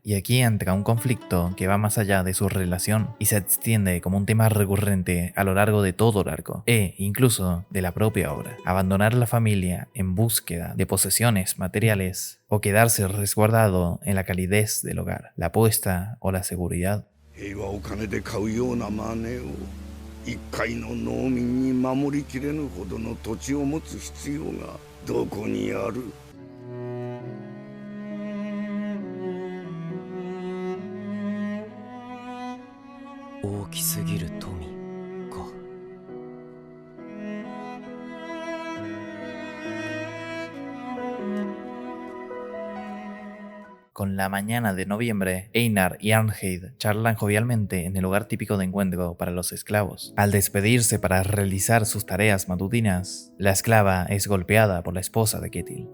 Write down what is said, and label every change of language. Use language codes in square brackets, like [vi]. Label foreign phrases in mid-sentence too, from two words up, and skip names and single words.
[es] Y aquí entra un conflicto que va más allá de su relación y se extiende como un tema recurrente a lo largo de todo el arco e incluso de la propia obra. Abandonar la familia en búsqueda de posesiones materiales o quedarse resguardado en la calidez del hogar, la apuesta o la seguridad. [ja] 平和を金で買うようなマネーを一介の農民に守りきれぬほどの土地を持つ必要がどこにある。大きすぎる富か。 [es] Con la mañana de noviembre, Einar y Arnheid charlan jovialmente en el lugar típico de encuentro para los esclavos. Al despedirse para realizar sus tareas matutinas, la esclava es golpeada por la esposa de Ketil.